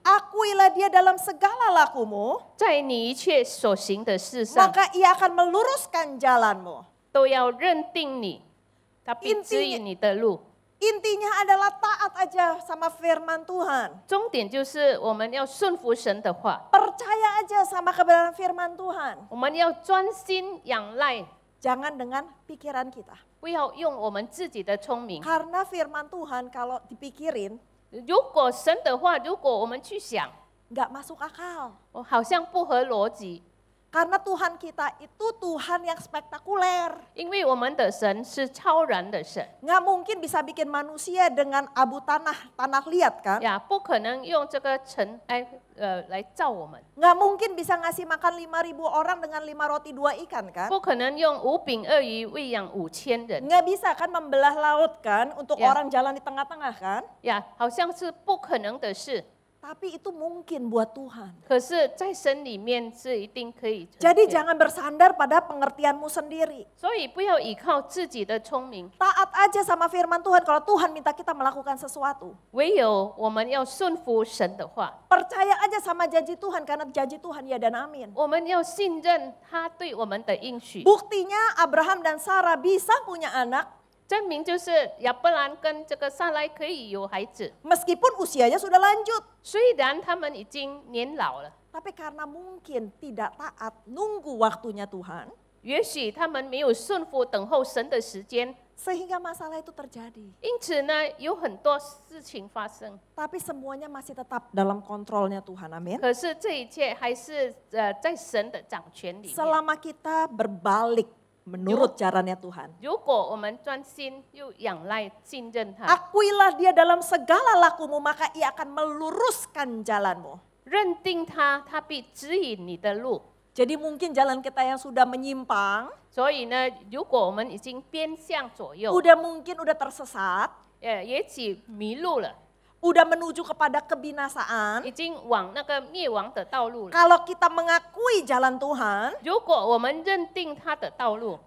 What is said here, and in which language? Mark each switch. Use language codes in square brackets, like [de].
[id] Akuilah dia dalam segala lakumu, [zh] 在你一切所行的事上 [id] maka ia akan meluruskan jalanmu. [zh] 都要认定你，他必指引你的路。 [id] Intinya adalah taat aja sama firman Tuhan. [zh] 重点就是我们要顺服神的话， [id] Percaya aja sama kebenaran firman Tuhan. [zh] 我们要专心仰赖， [id] Jangan dengan pikiran kita. [zh] 不要用我们自己的聪明。 [id] Karena firman Tuhan kalau dipikirin [zh] 如果神的话，如果我们去想， [id] nggak masuk akal. [zh] 好像不合逻辑。 [id] Karena Tuhan kita itu Tuhan yang spektakuler. [zh] 因为我们的神是超然的神， [id] Nggak mungkin bisa bikin manusia dengan abu tanah liat kan? [zh] 呀，不可能用这个尘埃来造我们， [id] Nggak mungkin bisa ngasih makan 5.000 orang dengan 5 roti 2 ikan kan? [zh] 不可能用5饼2鱼喂养5000人， [id] Nggak bisa kan membelah laut kan untuk Ya. orang jalan di tengah-tengah kan? [zh] 呀，好像是不可能的事。 [id] Tapi itu mungkin buat Tuhan. [zh] 可是，在神里面是一定可以成 [id] Jadi [zh] 全。 [id] jangan bersandar pada pengertianmu sendiri. [zh] 所以不要依靠自己的聪明， [id] Taat aja sama firman Tuhan kalau Tuhan minta kita melakukan sesuatu. [zh] 唯有我们要顺服神的话， [id] Percaya aja sama janji Tuhan karena janji Tuhan ya dan amin. [zh] 我们要信任他对我们的应许。 [id] Buktinya Abraham dan Sarah bisa punya anak [zh] 证明就是亚伯兰跟这个撒拉可以有孩子， [id] meskipun usianya sudah lanjut. [zh] 虽然他们已经年老了， [id] Tapi karena mungkin tidak taat nunggu waktunya Tuhan. [zh] 也许他们没有顺服等候神的时间， [id] Sehingga masalah itu terjadi. [zh] 因此呢，有很多事情发生。 [id] Tapi semuanya masih tetap dalam kontrolnya Tuhan, amin. [zh] 可是这一切还是在神的掌权里面。 [id] Selama kita berbalik menurut jalannya Tuhan. [zh] 如果我们专心又仰赖信任他， [id] Akuilah dia dalam segala lakumu, maka ia akan meluruskan jalanmu. [zh] 认定他，他必指引你的路。 [id] Jadi mungkin jalan kita yang sudah menyimpang, [zh] 所以呢，如果我们已经偏向左右， [id] mungkin udah tersesat, [zh] 也许迷路了， [id] udah menuju kepada kebinasaan. [zh] 已经往那个灭亡的道路了。 [id] Kalau kita mengakui jalan Tuhan, [zh] 如果我们认定他的道路，